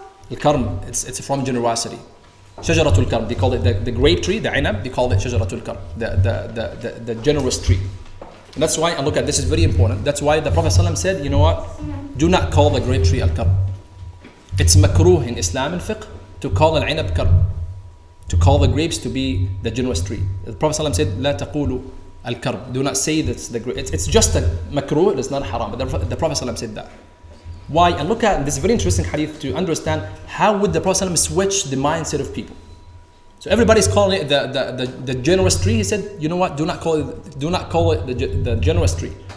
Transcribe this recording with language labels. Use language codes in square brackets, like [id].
[en] Al-Karm, it's from generosity. Shajaratul Karm, they called it the grape tree, the inab, they called it Shajaratul Karm, the generous tree. And that's why, and look at this, is very important. That's why the Prophet ﷺ said, you know what? Do not call the grape tree Al-Karm. It's makruh in Islam and fiqh to call al-inab karm, to call the grapes to be the generous tree. The Prophet ﷺ said, [ar] لا تقولوا الكرم. [en] Do not say that's the grape. It's just a makruh, it's not haram. But the Prophet ﷺ said that. Why? And look at this very interesting hadith to understand how would the Prophet ﷺ switch the mindset of people. So everybody's calling it the generous tree. He said, you know what? Do not call it the generous tree.